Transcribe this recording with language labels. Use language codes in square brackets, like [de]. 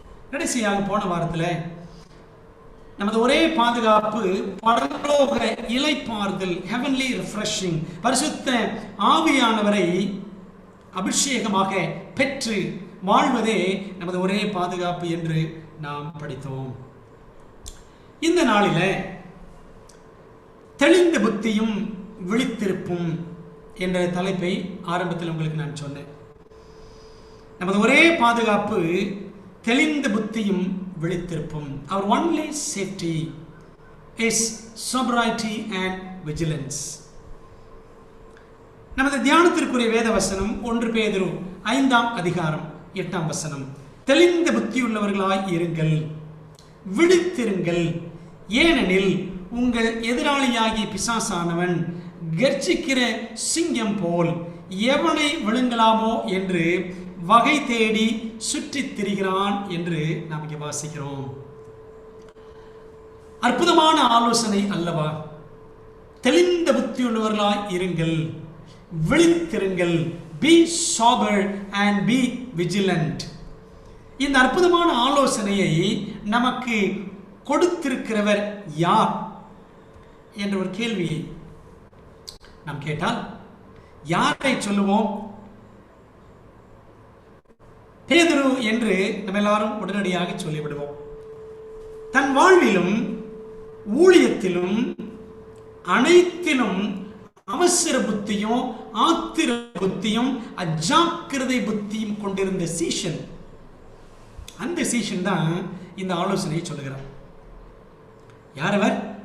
[ta] கடைசியாக போன வாரத்தில் நமது ஒரே பாதுகாப்பு பரலோக இளைப்பாறுதல், [en] heavenly refreshing, [ta] பரிசுத்த ஆவியானவரை அபிஷேகமாக பெற்று வாழ்வதே நமது ஒரே பாதுகாப்பு என்று நாம் படித்தோம். இந்த நாளில் தெளிந்த புத்தியும் விழித்திருப்பும் என்ற தலைப்பை ஆரம்பத்தில் உங்களுக்கு நான் சொன்னேன். நமது ஒரே பாதுகாப்பு தெளிந்த புத்தியும் விழித்திருப்பும். [en] Our only safety is sobriety and vigilance. [ta] நமது தியானத்திற்குரிய வேத வசனம் 1 பேதுரு 5ஆம் அதிகாரம் 8ஆம் வசனம். தெளிந்த புத்தியுள்ளவர்களாய் இருங்கள், விழித்திருங்கள், ஏனெனில் உங்கள் எதிராளியாகிய பிசாசானவன் கர்ஜிக்கிற சிங்கம் போல் எவனை விழுங்கலாமோ என்று வகை தேடி சுற்றித் திரிகிறான் என்று நாம் இங்கே வாசிக்கிறோம். அற்புதமான ஆலோசனை அல்லவா? தெளிந்த புத்தியுள்ளவர்களாய் இருங்கள், விழித்திருங்கள், [en] be sober and be vigilant. [ta] இந்த அற்புதமான ஆலோசனையை நமக்கு கொடுத்திருக்கிறவர் யார் என்ற ஒரு கேள்வியை நாம் கேட்டால் யாரை சொல்லுவோம்? பேதுரு என்று நம்ம எல்லாரும் உடனடியாக சொல்லிவிடுவோம். தன் வாழ்விலும் ஊழியத்திலும் அனைத்திலும் அவசர புத்தியும் ஆத்திர புத்தியும் அஜாக்கிரதை புத்தியும் கொண்டிருந்த சீஷன், அந்த சீஷன் தான் இந்த ஆலோசனையை சொல்லுகிறார். யார் அவர்?